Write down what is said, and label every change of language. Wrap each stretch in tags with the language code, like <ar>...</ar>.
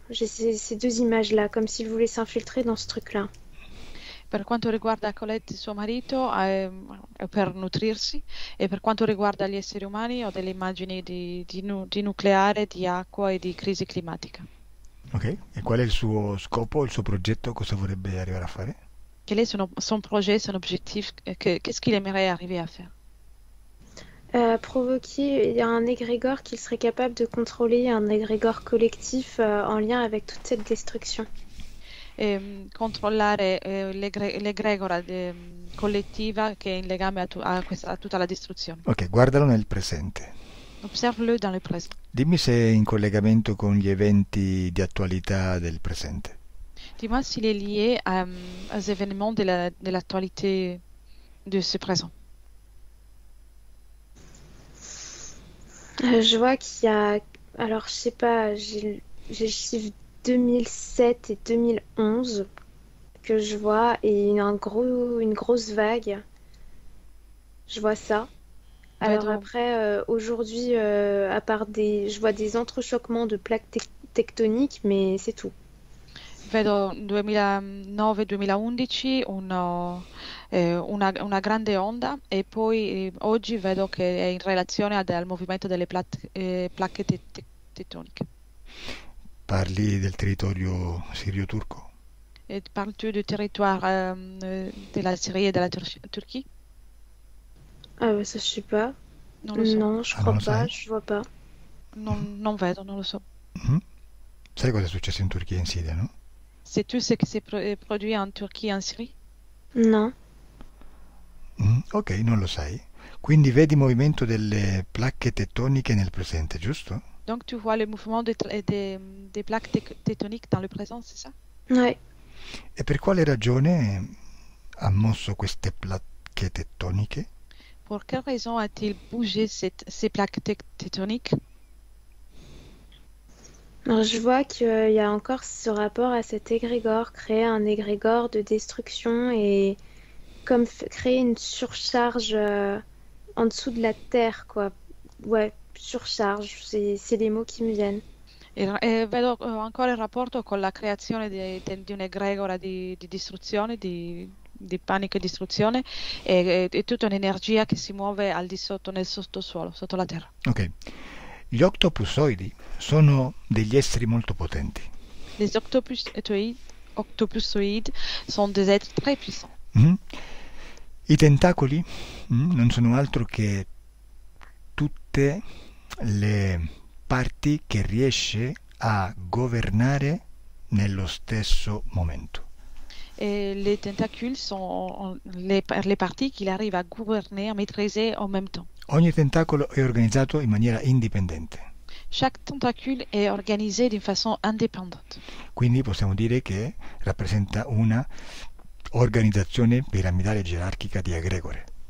<fr>J'ai ces deux images-là, comme s'il voulait s'infiltrer dans ce truc-là.</fr> <it>Per quanto riguarda Colette e suo marito, per nutrirsi, e per quanto riguarda gli esseri umani, ho delle immagini di nucleare, di acqua e di crisi climatica. Ok, e qual è il suo scopo, il suo progetto, cosa vorrebbe arrivare a fare?</it> <fr>Quel est son projet, son objectif, qu'est-ce qu'il aimerait arriver à faire? Provoquer, il y a un égrégore qu'il serait capable de contrôler, un égrégore collectif en lien avec toute cette destruction.</fr> <it>Controllare l'egregora collettiva che è in legame a tutta la distruzione. Ok, guardalo nel presente.</it> <fr>Observe-le dans le présent.</fr> <it>Dimmi se è in collegamento con gli eventi di attualità del presente.</it> <fr>Dis-moi s'il est lié aux événements de l'actualité de ce présent. Je vois qu'il y a... Alors, je sais pas, j'ai le chiffre 2007 et 2011 que je vois et une grosse vague. Je vois ça. Alors après, aujourd'hui, à part je vois des entrechoquements de plaques tectoniques, mais c'est tout.</fr> <it>Vedo 2009-2011 una grande onda e poi oggi vedo che è in relazione al movimento delle placche tettoniche. Parli del territorio sirio-turco?</it> <fr>Parles-tu du territoire de la Syrie et de la Turquie? Ah bah ça je sais pas. Non, je crois pas, je vois pas.</fr> <it>Non vedo, non lo so. Mm-hmm. Sai cosa è successo in Turchia e in Siria, no?</it> <fr>Sais-tu ce qui s'est produit en Turquie et en Syrie?</fr> <it>No. Ok, non lo sai. Quindi vedi il movimento delle placche tettoniche nel presente, giusto?</it> <fr>Donc tu vois le mouvement des plaques tettoniques dans le présent, c'est ça? Ouais.</fr> <it>E per quale ragione ha mosso queste placche tettoniche?</it> <fr>Pour quelle raison a-t-il bougé ces plaques tectoniques? Alors, je vois qu'il y a encore ce rapport à cet égrégore, créer un égrégore de destruction et comme créer une surcharge en dessous de la terre, quoi. Ouais, surcharge, c'est les mots qui me viennent.</fr> <it>E vedo ancora il rapporto con la creazione di un'egregora di distruzione, di panico e distruzione e tutta un'energia che si muove al di sotto, nel sottosuolo, sotto la terra. Ok. Gli octopusoidi sono degli esseri molto potenti.</it> <fr>Les octopusoïdes sont des êtres très puissants. Mhm.</fr> <it>I tentacoli non sono altro che tutte le parti che riesce a governare nello stesso momento.</it> <fr>Et les tentacules sont les parties qu'il arrive à gouverner, à maîtriser en même temps.</fr> <it>Ogni tentacolo è organizzato in maniera indipendente.</it> <fr>Chaque tentacule est organisé d'une façon indépendante.</fr> <it>Quindi possiamo dire che rappresenta una organizzazione piramidale gerarchica di egregore.</it>